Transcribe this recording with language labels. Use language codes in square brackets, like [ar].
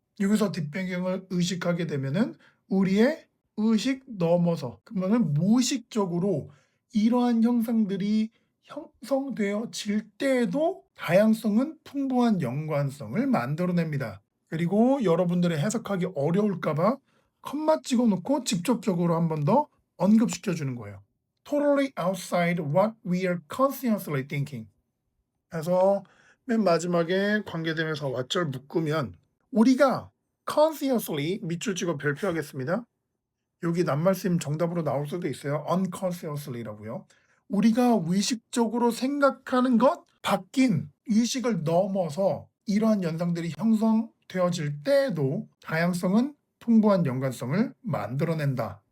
[ko] 여기서 뒷배경을 의식하게 되면은 우리의 의식 넘어서, 그러면은 무의식적으로 이러한 형상들이 형성되어질 때에도 다양성은 풍부한 연관성을 만들어냅니다. 그리고 여러분들의 해석하기 어려울까봐 컴마 찍어놓고 직접적으로 한 번 더 언급시켜 주는 거예요. [en] Totally outside what we are consciously thinking. [ko] 그래서 맨 마지막에 관계대명사 왓절 묶으면 우리가 consciously 밑줄 찍어 별표하겠습니다. 여기 낱말씀 정답으로 나올 수도 있어요. unconsciously라고요. 우리가 의식적으로 생각하는 것 바뀐 의식을 넘어서 이러한 현상들이 형성되어질 때에도 다양성은 풍부한 연관성을 만들어낸다.